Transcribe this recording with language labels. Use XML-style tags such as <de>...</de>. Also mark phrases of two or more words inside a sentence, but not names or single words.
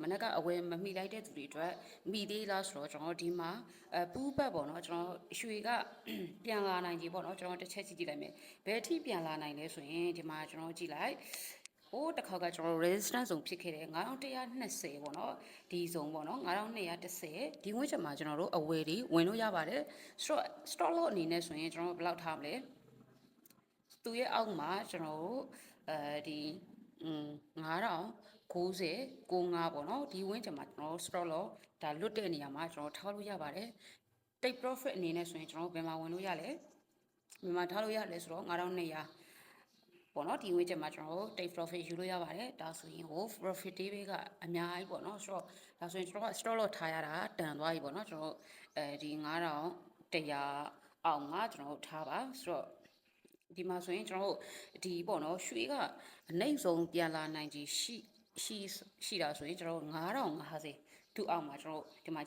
<my>နက်ကအဝယ်မမိလိုက်တဲ့သူတွေအတွက်မိသေးလားဆိုတော့ကျွန်တော်ဒီမှာပူးပတ်ပေါ့နော်ကျွန်တော်ရွှေကပြန်လာနိုင်ကြီးပေါ့နော်ကျွန်တော်တစ်ချက်ကြည့်ကြည့်လိုက်မယ်ဘယ်အထိပြန်လာနိုင်လဲဆိုရင်ဒီမှာကျွန်တော်ကြည့်လိုက်ဟိုတစ်ခါကကျွန်တော် resistance ဇုံဖြစ်ခဲ့တယ်9120ပေါ့နော်ဒီဇုံပေါ့နော်9210ဒီဝင်းချက်မှာကျွန်တော်တို့အဝယ်တွေဝင်လို့ရပါတယ်ဆိုတော့</my> <en>stop loss</en> <my>အနေနဲ့ဆိုရင်ကျွန်တော်ဘယ်လောက်ထားမလဲသူရဲ့အောက်မှာကျွန်တော်တို့ဒီ 9090 95ပေါ့နော်ဒီဝင်းချက်မှာကျွန်တော်</my> <en>stop loss</en> <my>ဒါလွတ်တဲ့နေရာမှာကျွန်တော်ထားလို့ရပါတယ်</my> <en>take profit</en> <my>အနေနဲ့ဆိုရင်ကျွန်တော်ဘယ်မှာဝင်လို့ရလဲဘယ်မှာထားလို့ရလဲဆိုတော့9200ပေါ့နော်ဒီဝင်းချက်မှာကျွန်တော်</my> <en>take profit</en> <my>ယူလို့ရပါတယ်ဒါ ဆိုရင်ဟို</my> <en>profit day</en> <my>ကအများကြီးပေါ့နော်ဆိုတော့ဒါဆိုရင်ကျွန်တော်က</my> <en>stop loss</en> <my>ထားရတာတန်သွားပြီပေါ့နော်ကျွန်တော်ဒီ9100အောက်မှာကျွန်တော်ထားပါဆိုတော့ဒီ မှာဆိုရင်ကျွန်တော်ဒီပေါ့နော်ရွှေကအနှိမ့်ဆုံးပြန်လာနိုင်ကြီးရှိတာဆိုရင်ကျွန်တော်9050သူ့အောက်မှာကျွန်တော်ဒီမှာကြ</my>